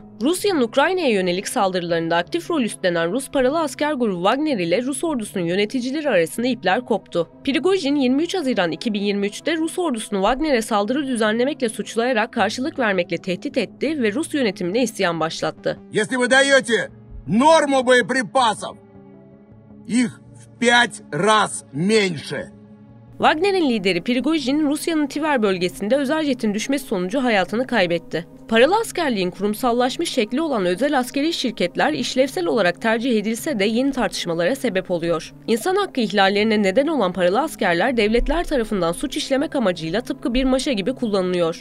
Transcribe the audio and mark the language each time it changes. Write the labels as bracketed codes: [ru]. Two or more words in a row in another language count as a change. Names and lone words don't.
[tr] Rusya'nın Ukrayna'ya yönelik saldırılarında aktif rol üstlenen Rus paralı asker grubu Wagner ile Rus ordusunun yöneticileri arasında ipler koptu. Prigojin 23 Haziran 2023'te Rus ordusunu Wagner'e saldırı düzenlemekle suçlayarak karşılık vermekle tehdit etti ve Rus yönetimine isyan başlattı. [ru] Если вы даете норму боеприпасов, их в 5 раз меньше. [tr] Wagner'in lideri Prigojin, Rusya'nın Tver bölgesinde özel jetin düşmesi sonucu hayatını kaybetti. Paralı askerliğin kurumsallaşmış şekli olan özel askeri şirketler işlevsel olarak tercih edilse de yeni tartışmalara sebep oluyor. İnsan hakkı ihlallerine neden olan paralı askerler devletler tarafından suç işlemek amacıyla tıpkı bir maşa gibi kullanılıyor.